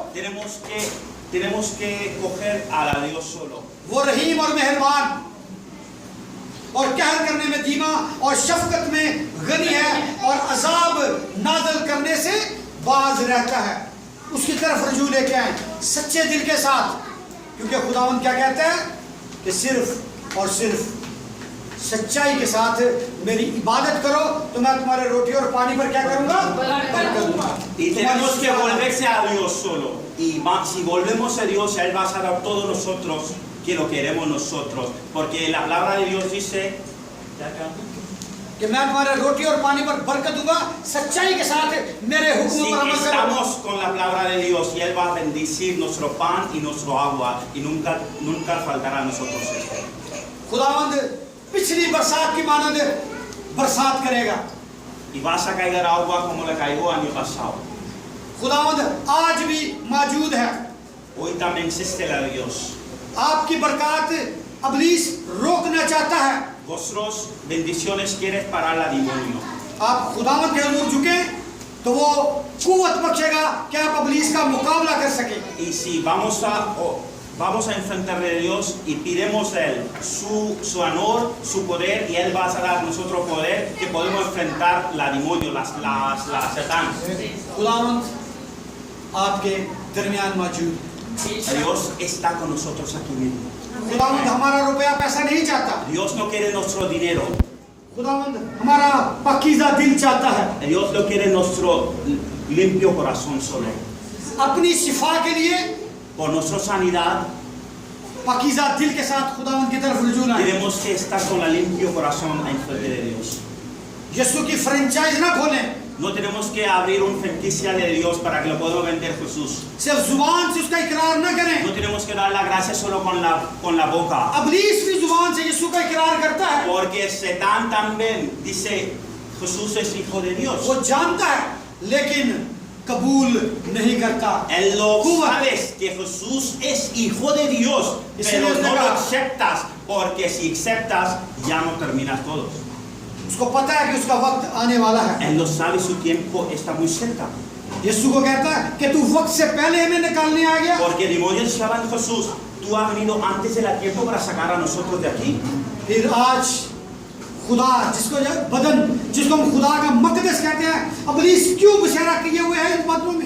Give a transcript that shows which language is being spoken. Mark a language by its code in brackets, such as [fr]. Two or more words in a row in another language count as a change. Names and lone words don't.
[es] Tenemos que coger a Dios solo. [ur] وہ رحیم اور مہربان اور قہر کرنے میں دھیما اور شفقت میں غنی ہے اور عذاب نازل کرنے سے باز رہتا ہے. اس کی طرف رجوع لے کے آئے سچے دل کے ساتھ، کیونکہ خداوند کیا کہتا ہے کہ صرف اور صرف سچائی کے ساتھ میری عبادت کرو تو میں تمہارے روٹی اور پانی پر کیا کروں گا? برکت دوں گا. [es] Y tenemos que volverse a Dios solo. Y si volvemos a Dios, Él va a dar todos nosotros que lo queremos nosotros. Porque la palabra de Dios dice [ur] کہ میں تمہارے روٹی اور پانی پر برکت دوں گا، سچائی کے ساتھ میرے حکم [es] si [ur] پر عمل کرو. [es] estamos con la palabra de Dios y Él va a bendecir nuestro pan y nuestro agua y nunca faltará a nosotros esto. [ur] خداوند پچھلی برسات کی مانند برسات کرے گا. [es] Y vas a caer agua como le cayó el año pasado. [ur] خداوند آج بھی موجود ہے. [es] Hoy también existe la Dios. [ur] آپ کی برکت ابلیس روکنا چاہتا ہے. [es] Vosotros bendiciones quieres parar la demonio. [ur] آپ خداوند کے حضور جھکے تو وہ قوت بخشے گا کہ آپ ابلیس کا مقابلہ کر سکے. [es] Y si vamos a enfrentarle a Dios y pidemos a Él su honor, su poder, y Él va a dar a nosotros poder que podemos enfrentar la demonio, la Satán. [ur] خداوند آپ کے درمیان موجود ہے. [es] Dios está con nosotros aquí mismo. [ur] خداوند ہمارا روپیہ پیسہ نہیں چاہتا, [es] Dios no quiere nuestro dinero. [ur] خداوند ہمارا پاکیزہ دل چاہتا ہے. [es] Dios no quiere nuestro limpio corazón solo. [ur] اپنی شفا کے لیے [es] Por nuestra sanidad [ur] پاکیزہ دل کے ساتھ خداوند کی طرف رجوع لائیں. [es] tenemos que estar con el limpio corazón en frente de Dios. [ur] یسوع کی فرینچائز نہ کھولیں, [es] No tenemos que abrir un franquicia de Dios para que lo podamos vender Jesús. [ur] صرف زبان سے اس کا اقرار نہ کریں. [es] No tenemos que dar la gracia solo con la boca. [ur] ابلیس بھی زبان سے یسوع کا اقرار کرتا ہے, [es] Porque Satán también dice Jesús es hijo de Dios. [ur] وہ جانتا ہے لیکن قبول نہیں کرتا. [es] Él lo sabes que Jesús es hijo de Dios, pero no lo aceptas porque si aceptas ya no terminas todos. [ur] اس کو پتا ہے کہ اس کا وقت آنے والا ہے. [es] Él lo sabe, su tiempo está muy cerca. [ur] یسوع کو کہتا ہے کہ تو وقت سے پہلے ہمیں نکالنے آ گیا. [es] Porque demonios llaman Jesús, tú has venido antes del tiempo para sacar a nosotros de aquí. [ur] پھر آج خدا جس کو ہم خدا کا مقدس کہتے ہیں، ابلیس کیوں بسیرا کیے ہوئے ہیں ان بدلوں میں?